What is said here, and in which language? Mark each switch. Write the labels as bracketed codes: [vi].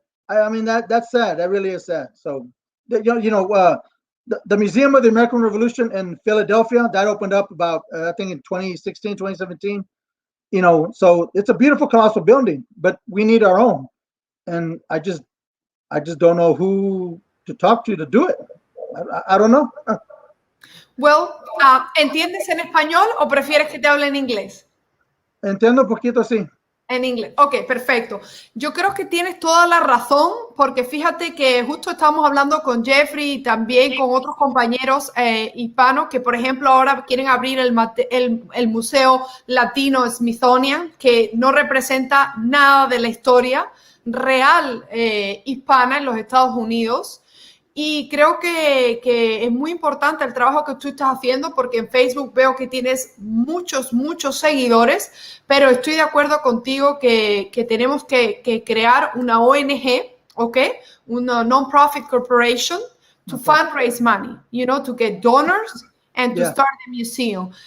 [en] I mean, that's sad. That really is sad. So, the Museum of the American Revolution in Philadelphia, that opened up about, I think in 2016, 2017, so it's a beautiful, colossal building, but we need our own. And I just don't know who to talk to do it. I don't know. [es] Well, ¿entiendes en español o prefieres que te hable en inglés? Entiendo un poquito, sí. En inglés. Ok, perfecto. Yo creo que tienes toda la razón, porque fíjate que justo estamos hablando con Jeffrey y también con otros compañeros hispanos que, por ejemplo, ahora quieren abrir el Museo Latino Smithsonian, que no representa nada de la historia real hispana en los Estados Unidos. Y creo que es muy importante el trabajo que tú estás haciendo, porque en Facebook veo que tienes muchos seguidores, pero estoy de acuerdo contigo que tenemos que crear una ONG, ¿ok? [en] Una non-profit corporation to fundraise money, to get donors and to start the museum.